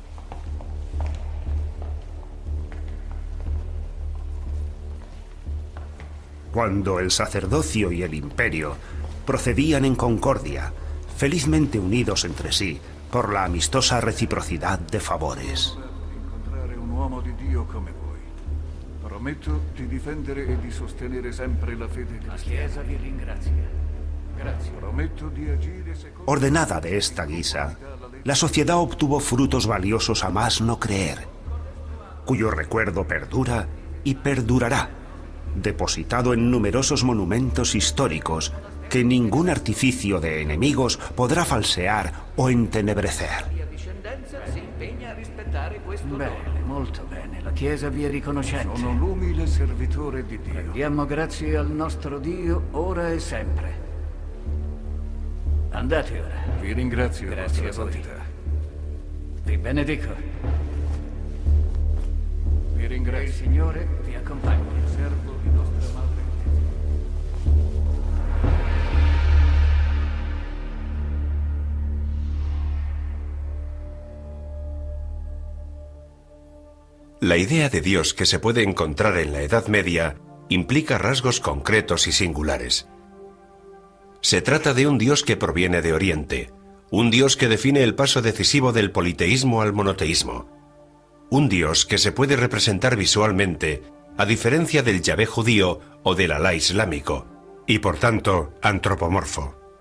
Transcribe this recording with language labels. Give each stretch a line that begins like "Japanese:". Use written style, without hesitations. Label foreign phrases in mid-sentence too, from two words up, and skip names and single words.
Spanish: Cuando el sacerdocio y el imperio procedían en concordia, felizmente unidos entre sí por la amistosa reciprocidad de favores.
Italian: Incontrare un uomo di Dio come voi. Prometto di difendere e di sostenere sempre la fede cristiana. La Chiesa vi ringrazia. Grazie. Prometto di agire secondo
Spanish: Ordenada de esta guisa, la sociedad obtuvo frutos valiosos a más no creer, cuyo recuerdo perdura y perdurará, depositado en numerosos monumentos históricos que ningún artificio de enemigos podrá falsear o entenebrecer.
Italian: La discendenza si impegna a rispettare questo dono. Bene, molto bene. La Chiesa vi è riconoscente. Sono l'umile servitore di Dio. Diamo grazie al nostro Dio ora e sempre. Andate ora. Vi ringrazio, Grazie Vostra a voi. Santità. Vi benedico. Vi Il ringrazio. Signore vi accompagni. Servo di nostra Madre Chiesa.
Spanish: La idea de Dios que se puede encontrar en la Edad Media implica rasgos concretos y singulares. Se trata de un Dios que proviene de Oriente, un Dios que define el paso decisivo del politeísmo al monoteísmo, un Dios que se puede representar visualmente, a diferencia del Yahvé judío o del Alá islámico, y por tanto antropomorfo.